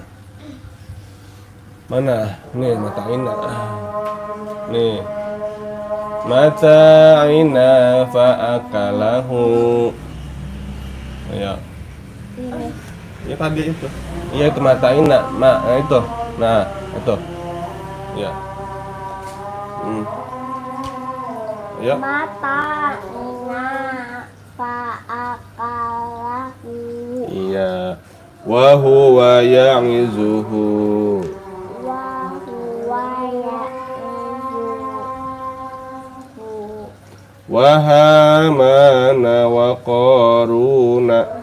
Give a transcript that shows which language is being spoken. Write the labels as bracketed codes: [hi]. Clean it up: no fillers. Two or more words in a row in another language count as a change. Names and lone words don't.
[bjn] Mana? Nih, mata'ina. [ar] Nih. متاعنا فأكله. [bjn] Ya. Ya tadi itu. Iya itu mata'ina. Itu. Nah, itu. Ya. Ya. [ar] متاعنا فأكله. Iya. وهو يعظه. وهامان وقارون.